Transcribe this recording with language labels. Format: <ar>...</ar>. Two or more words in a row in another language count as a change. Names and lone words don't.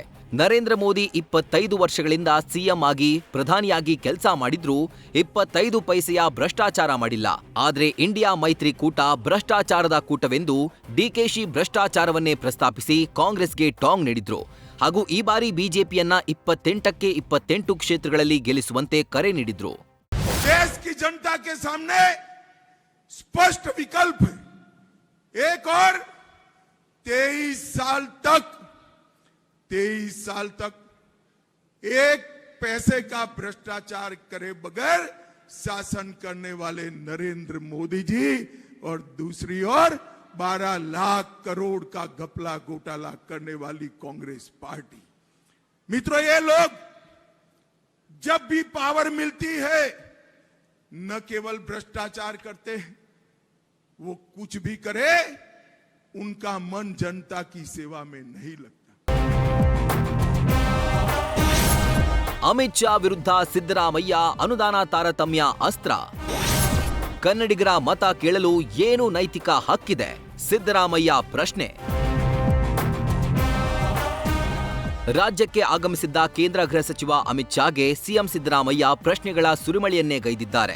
<kn>ನರೇಂದ್ರ ಮೋದಿ 25 ವರ್ಷಗಳಿಂದ ಸಿಎಂ ಆಗಿ ಪ್ರಧಾನಿಯಾಗಿ ಕೆಲಸ ಮಾಡಿದ್ರೂ 25 ಪೈಸೆಯ ಭ್ರಷ್ಟಾಚಾರ ಮಾಡಿಲ್ಲ. ಆದ್ರೆ ಇಂಡಿಯಾ ಮೈತ್ರಿ ಕೂಟ ಭ್ರಷ್ಟಾಚಾರದ ಕೂಟವೆಂದು ಡಿಕೆಶಿ ಭ್ರಷ್ಟಾಚಾರವನ್ನೇ ಪ್ರಸ್ತಾಪಿಸಿ ಕಾಂಗ್ರೆಸ್ಗೆ ಟಾಂಗ್ ನೀಡಿದ್ರು. ಹಾಗೂ ಈ ಬಾರಿ ಬಿಜೆಪಿಯನ್ನ 28ಕ್ಕೆ 28 ಕ್ಷೇತ್ರಗಳಲ್ಲಿ ಗೆಲ್ಲಿಸುವಂತೆ ಕರೆ ನೀಡಿದ್ರು.</kn> <hi>देश की जनता के सामने स्पष्ट विकल्प है. एक और 23 साल तक एक पैसे का भ्रष्टाचार करे बगैर शासन करने वाले नरेंद्र मोदी जी और दूसरी ओर 12 लाख करोड़ का घपला घोटाला करने वाली कांग्रेस पार्टी. मित्रों, ये लोग जब भी पावर मिलती है न केवल भ्रष्टाचार करते हैं, वो कुछ भी करे उनका मन जनता की सेवा में नहीं लगता.</hi> <kn>ಅಮಿತ್ ಶಾ ವಿರುದ್ಧ ಸಿದ್ದರಾಮಯ್ಯ ಅನುದಾನ ತಾರತಮ್ಯ ಅಸ್ತ್ರ. ಕನ್ನಡಿಗರ ಮತ ಕೇಳಲು ಏನು ನೈತಿಕ ಹಕ್ಕಿದೆ? ಸಿದ್ದರಾಮಯ್ಯ ಪ್ರಶ್ನೆ. ರಾಜ್ಯಕ್ಕೆ ಆಗಮಿಸಿದ್ದ ಕೇಂದ್ರ ಗೃಹ ಸಚಿವ ಅಮಿತ್ ಶಾಗೆ ಸಿಎಂ ಸಿದ್ದರಾಮಯ್ಯ ಪ್ರಶ್ನೆಗಳ ಸುರಿಮಳೆಯನ್ನೇ ಗೈದಿದ್ದಾರೆ.</kn>